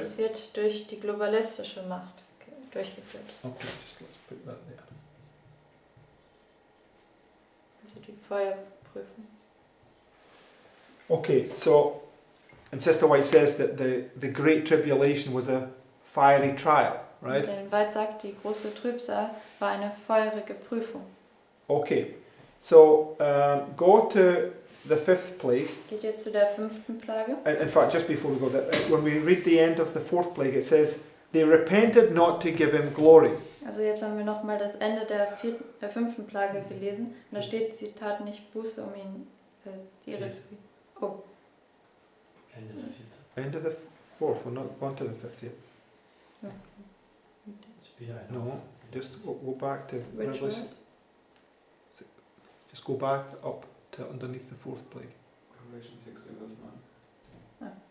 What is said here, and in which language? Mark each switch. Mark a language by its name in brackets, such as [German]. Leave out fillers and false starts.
[German] es wird durch die globalistische Macht durchgeführt. [English] Okay, just let's put that there. [German] Also die Feuerprüfung. [English] Okay, so, and Sister White says that the Great Tribulation was a fiery trial, right? [German] Denn White sagt, die große Trübsal war eine feurige Prüfung. [English] Okay, so go to the fifth plague. [German] Geht jetzt zu der 5. Plage. [English] In fact, just before we go there, when we read the end of the fourth plague, it says, they repented not to give him glory. [German] Also jetzt haben wir nochmal das Ende der 5. Plage gelesen. Und da steht, sie taten nicht Buße, um ihn die Ehre zu geben. Oh, Ende der 4. [English] End of the fourth, we're not gone to the fifth yet. [German] It's wieder ein [English] No, just go back to Which Revelation. verse? Just go back up to underneath the fourth plague. [German] Revelation 16, Vers 9.